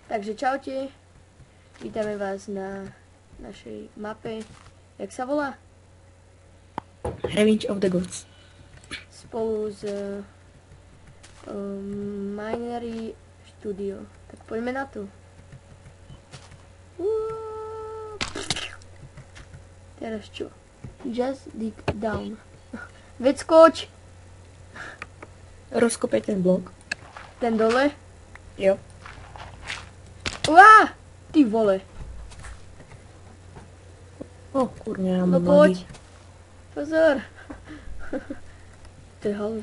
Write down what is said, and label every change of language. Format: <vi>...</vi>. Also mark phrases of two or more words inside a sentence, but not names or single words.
<sk>Takže čaute, vítame vás na našej mape, jak sa volá? Revenge of the Gods. Spolu s Minery Studio. Tak poďme na to. Teraz čo?</sk> <en>Just dig down.</en> <sk>Veď skoč! Rozkopej ten blok. Ten dole? Jo. Uá! Ty vole. O, kurňa, ja No mám poď. nohy. Pozor. To je halus.</sk>